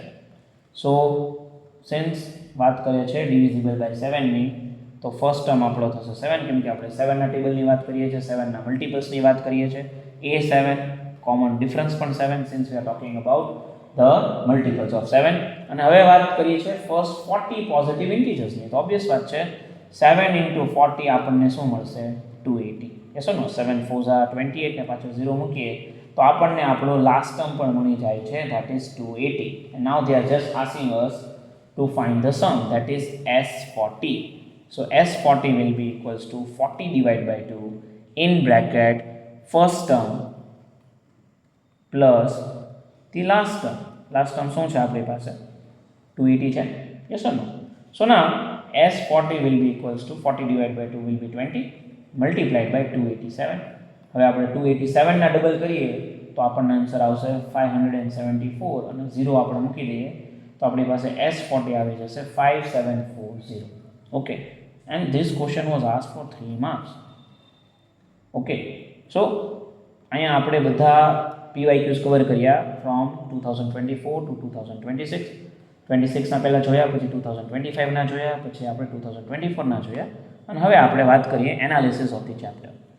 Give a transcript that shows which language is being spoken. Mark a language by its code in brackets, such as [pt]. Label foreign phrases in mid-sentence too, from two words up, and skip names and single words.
[en] so since [gu] વાત કરીએ છીએ [en] divisible by 7ની, [gu] તો [en] first term [gu] આપણો થશે 7, કેમ કે આપણે 7ના ટેબલની વાત કરીએ છીએ, 7ના મલ્ટિપલ્સની વાત કરીએ છીએ. [en] એ 7, common difference પણ 7, since we are talking about the multiples of 7. [gu] અને હવે વાત કરીએ છીએ [en] first 40 positive integersની. [gu] તો ઓબ્વિયસ વાત છે [en] 7 into 40 [gu] આપણને શું મળશે? 280. [en] yes or no? [gu] 7 4 28 ને પાછો 0 મૂકીએ તો આપણને આપણો [en] last term [gu] પણ મળી જાય છે, [en] that is 280. and now they are just asking us to find the sum, that is s40. so s40 will be equals to 40 divided by 2 in bracket first term plus the last term. Last term [gu] શું છે આપણી પાસે? 280 છે, [en] yes or no? So now s40 will be equals to 40 divided by 2 will be 20 multiplied by 287. [gu] હવે આપણે 287 ના ડબલ કરીએ તો આપણને આન્સર આવશે 574 અને 0 આપણે મૂકી દઈએ તો આપણી પાસે s40 આવી જશે 5740. ઓકે, [en] and this question was asked for 3 marks. [gu] ઓકે, so અહીંયા આપણે બધા PYQs કવર કર્યા [en] from 2024 to 2026. [gu] 26ના પહેલાં જોયા, પછી 2025ના જોયા, પછી આપણે 2024ના જોયા, અને હવે આપણે વાત કરીએ [en] analysis of the chapter.